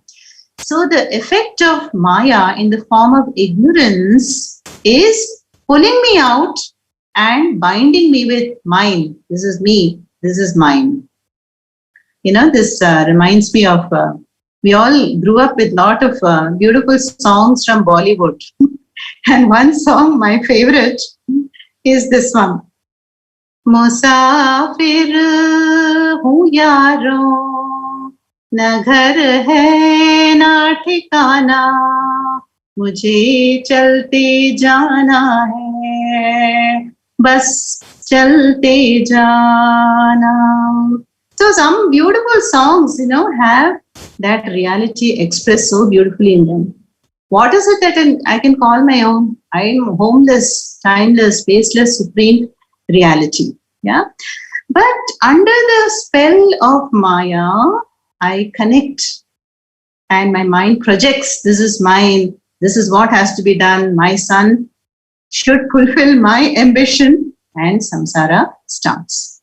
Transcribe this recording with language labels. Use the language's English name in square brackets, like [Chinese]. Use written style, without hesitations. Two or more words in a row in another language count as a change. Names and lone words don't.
[English] So the effect of Maya in the form of ignorance is pulling me out and binding me with mine. This is me. This is mine. This reminds me of, we all grew up with a lot of beautiful songs from Bollywood. And one song, my favorite, is this one. [Hindi] मुसाफ़िर हूँ यारो, ना घर है ना ठिकाना, मुझे चलते जाना है, बस चलते जाना. [English] So some beautiful songs, have that reality expressed so beautifully in them. What is it that I can call my own? I am homeless, timeless, spaceless, supreme reality. Yeah. But under the spell of Maya, I connect and my mind projects, this is mine, this is what has to be done, my son should fulfill my ambition, and samsara starts.